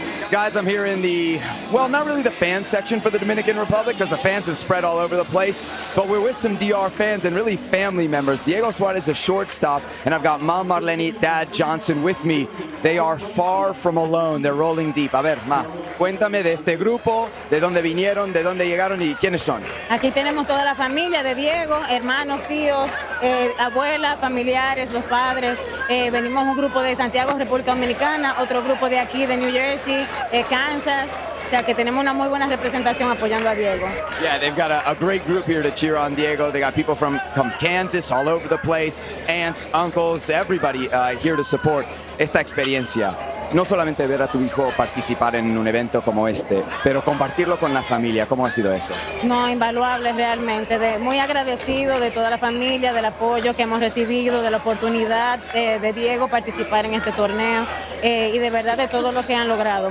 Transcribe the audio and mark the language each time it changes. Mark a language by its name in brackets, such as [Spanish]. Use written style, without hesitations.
[English] Guys, I'm here in the, well, not really the fan section for the Dominican Republic because the fans have spread all over the place, but we're with some DR fans and really family members. Diego Suarez is a shortstop, and I've got Mom Marlene, Dad Johnson with me. They are far from alone. They're rolling deep. [Spanish] A ver, Ma, cuéntame de este grupo, de dónde vinieron, de dónde llegaron y quiénes son. Aquí tenemos toda la familia de Diego, hermanos, tíos, abuelas, familiares, los padres. Venimos un grupo de Santiago, República Dominicana, otro grupo de aquí de New Jersey, Kansas. O sea que tenemos una muy buena representación apoyando a Diego. [English] Yeah, they've got a great group here to cheer on Diego. They got people from Kansas all over the place, aunts, uncles, everybody here to support [Spanish] esta experiencia. No solamente ver a tu hijo participar en un evento como este, pero compartirlo con la familia. ¿Cómo ha sido eso? No, invaluable realmente. Muy agradecido de toda la familia, del apoyo que hemos recibido, de la oportunidad de Diego participar en este torneo y de verdad de todo lo que han logrado.